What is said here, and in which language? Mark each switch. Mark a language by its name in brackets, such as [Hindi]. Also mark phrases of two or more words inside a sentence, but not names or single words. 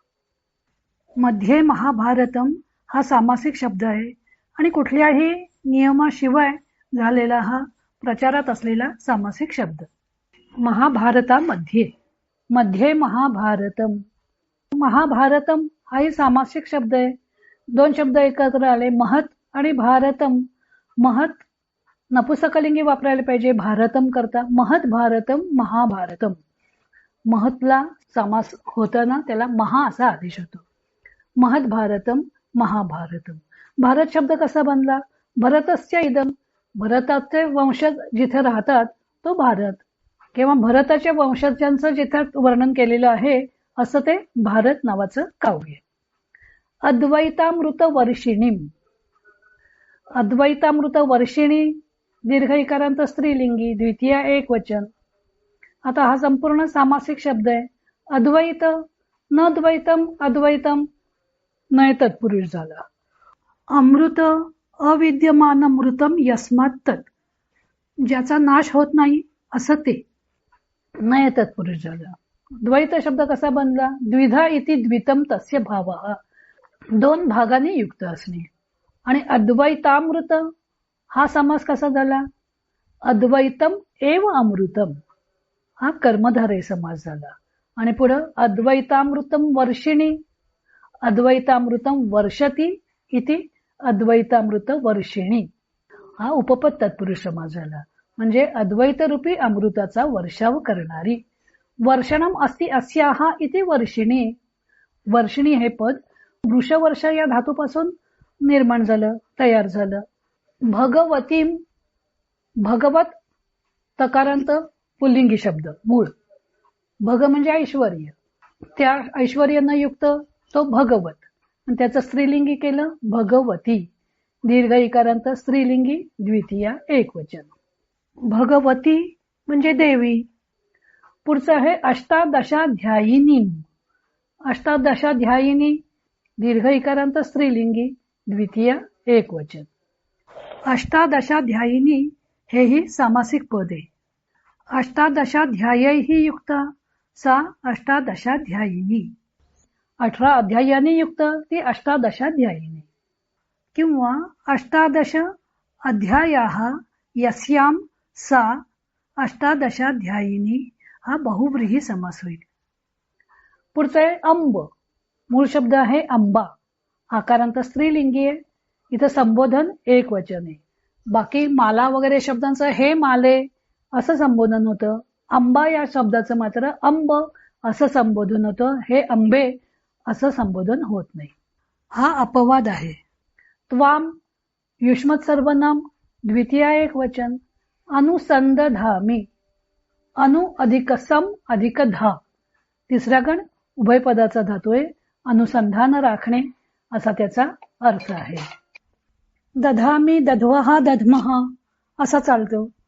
[Sanskrit] मध्ये महाभारतम [Marathi] हा सामासिक शब्द आहे आणि कुठल्याही नियमाशिवाय झालेला हा प्रचारात असलेला सामासिक शब्द. महाभारतामध्ये, [Sanskrit] मध्ये महाभारतम. [Marathi] महाभारतम हाही सामासिक शब्द आहे. 2 शब्द एकत्र आले, महत आणि भारतम. महत नपुसकलिंगी वापरायला पाहिजे भारतम करता. [Sanskrit] महत भारतम महाभारतम. [Marathi] महतला समास होताना त्याला महा असा आदेश होतो. [Sanskrit] महत भारतम महाभारतम. [Marathi] भारत शब्द कसा बनला? [Sanskrit] भरतस्य इदम. [Marathi] भरताचे वंशज जिथे राहतात तो भारत, किंवा भरताच्या वंशजांचं जिथे वर्णन केलेलं आहे असं ते भारत नावाचं काव्य. [Sanskrit] अद्वैतामृत वर्षिणीम. [Marathi] अद्वैतामृत वर्षिणी दीर्घ इकारांत स्त्रीलिंगी, द्वितीय एकवचन. आता हा संपूर्ण सामासिक शब्द आहे. [Sanskrit] अद्वैत, न द्वैतम, अद्वैतम, [Marathi] नय तत्पुरुष झाला. [Sanskrit] अमृत, अविद्यमान अमृतम यस्मात तत्, [Marathi] ज्याचा नाश होत नाही असं ते, नय तत्पुरुष झाला. द्वैत शब्द कसा बनला? [Sanskrit] द्विधा इति द्वितम तस्य भावः, [Marathi] दोन भागाने युक्त असणे. आणि अद्वैतामृत हा समास कसा झाला? [Sanskrit] अद्वैतम एव अमृतम, [Marathi] हा कर्मधारय समास झाला. आणि पुढं [Sanskrit] अद्वैतामृतम वर्षिणी, अद्वैतामृतम वर्षती इति अद्वैतामृत वर्षिणी, [Marathi] हा उपपद तत्पुरुष समास झाला. म्हणजे अद्वैत रूपी अमृताचा वर्षाव करणारी. [Sanskrit] वर्षणम अस्ति अस्याहा इति वर्षिणी. [Marathi] वर्षिणी हे पद वृषवर्ष या धातूपासून निर्माण झालं, तयार झालं. भगवतीम, भगवत तकारांत पुल्लिंगी शब्द मूळ. भग म्हणजे ऐश्वर्य, त्या ऐश्वर्यानं युक्त तो भगवत, आणि त्याचं स्त्रीलिंगी केलं भगवती. दीर्घ इकारांत स्त्रीलिंगी, द्वितीय एकवचन. भगवती म्हणजे देवी. पुढचं आहे अष्टादशाध्यायिनी. अष्टादशाध्यायिनी दीर्घ इकारांत स्त्रीलिंगी, द्वितीय एकवचन. अष्टादशाध्यायिनी हेही सामासिक पद आहे. [Sanskrit] अष्टादशाध्यायैहि युक्ता सा अष्टादशाध्यायिनी. [Marathi] 18 अध्यायाने युक्त ती अष्टादशाध्यायिनी. [Sanskrit] किंवा अष्टादश अध्यायाः यस्यां सा अष्टादशाध्यायिनी, [Marathi] हा बहुव्रीही समास होईल. पुढचं आहे अंब. मूळ शब्द आहे अंबा, आकारांत स्त्रीलिंगी आहे. इथं संबोधन एक वचन आहे. बाकी माला वगैरे शब्दांचं हे माले असं संबोधन होतं. अंबा या शब्दाचं मात्र अंब असं संबोधन होतं. हे अंबे असं संबोधन होत नाही. हा अपवाद आहे. त्वाम युष्मत सर्वनाम, द्वितीय एक वचन. अनुसंदधामी, अनु अधिक सम अधिक धा, तिसरा गण उभय पदाचा धातू आहे. अनुसंधान राखणे असा त्याचा अर्थ आहे. [Sanskrit] दधामी, दध्वहा, दध्मः [Marathi] असा चालतो.